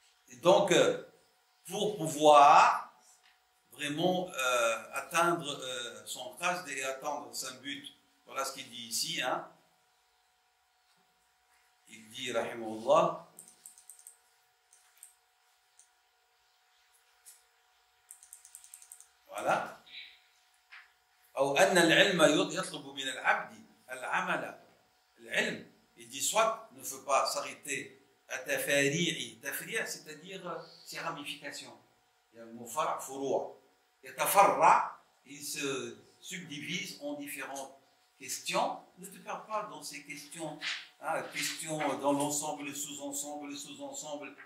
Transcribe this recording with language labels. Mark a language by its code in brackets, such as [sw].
[fr] Et donc, pour pouvoir vraiment atteindre son qasd et atteindre son but. Voilà ce qu'il dit ici. Hein. Il dit, rahimahullah, voilà. [ar] أو أن العلم يطلب من العبد العمل. [fr] العلم, il dit soit ne faut pas s'arrêter à tafari'i. Tafari', c'est-à-dire ses ramifications. Il y a le mot far', furu'. Et tafarra', il se subdivise en différentes questions. Ne te perds pas dans ces questions. Hein, questions dans l'ensemble, le sous-ensemble, le sous-ensemble.